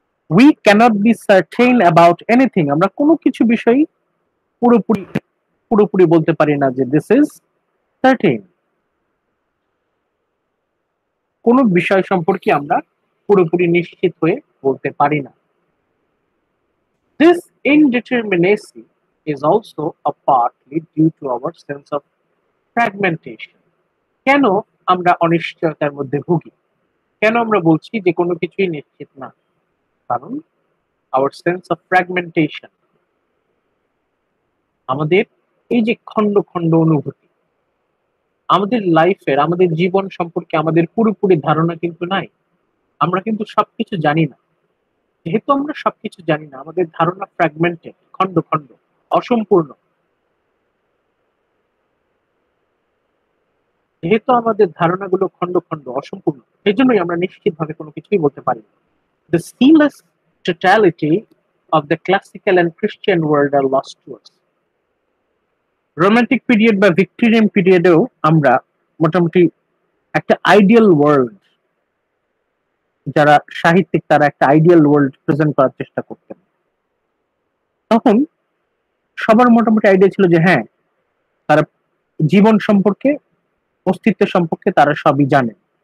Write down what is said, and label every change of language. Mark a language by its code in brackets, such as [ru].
[en] We cannot be certain about anything. [bn] আমরা কোনো কিছু বিষয়ই পুরোপুরি পুরোপুরি বলতে পারি না যে [en] This is certain. [bn] কোনো বিষয় সম্পর্কে আমরা পুরোপুরি নিশ্চিত হয়ে বলতে পারি না। [en] This indeterminacy is also a partly due to our sense of fragmentation. [bn] কেন আমরা অনিশ্চয়তার মধ্যে ভুগি? কেন আমরা বলছি যে কোনো কিছুই নিশ্চিত না? কারণ [en] our sense of fragmentation, [bn] আমাদের এই যে খন্ড খন্ড অনুভূতি, আমাদের লাইফের, আমাদের জীবন সম্পর্কে আমাদের পুরোপুরি ধারণা কিন্তু নাই। আমরা কিন্তু সবকিছু জানি না। যেহেতু আমরা সবকিছু জানি না, আমাদের ধারণা ফ্র্যাগমেন্টেড, খন্ড খন্ড, অসম্পূর্ণ। যেহেতু আমাদের ধারণাগুলো খন্ড খন্ড, অসম্পূর্ণ, সেই জন্যই আমরা নিশ্চিতভাবে কোনো কিছুই বলতে পারি না। [en] The seamless totality of the classical and Christian world are lost to us. [bn] Romantic period বা ভিক্টোরিয়ান পিরিয়ডেও আমরা মোটামুটি একটা আইডিয়াল ওয়ার্ল্ড, যারা সাহিত্যিক তারা একটা আইডিয়াল ওয়ার্ল্ড প্রেজেন্ট করার চেষ্টা করতেন। তখন সবার মোটামুটি আইডিয়া ছিল যে হ্যাঁ, তারা জীবন সম্পর্কে, অস্তিত্ব সম্পর্কে তারা সবই জানে।